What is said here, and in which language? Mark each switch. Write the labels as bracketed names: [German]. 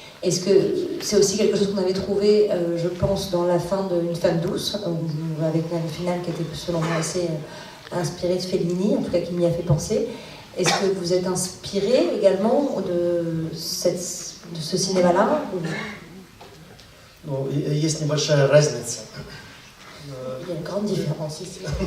[French] Est-ce que c'est aussi quelque chose qu'on avait trouvé, je pense, dans La fin d'Une femme douce, avec un final qui était, selon moi, assez inspiré de Fellini, en tout cas qui m'y a fait penser. Est-ce que vous êtes inspiré également de ce cinéma-là? [Russian] Ну, есть небольшая разница. [French] Il y a une grande différence ici.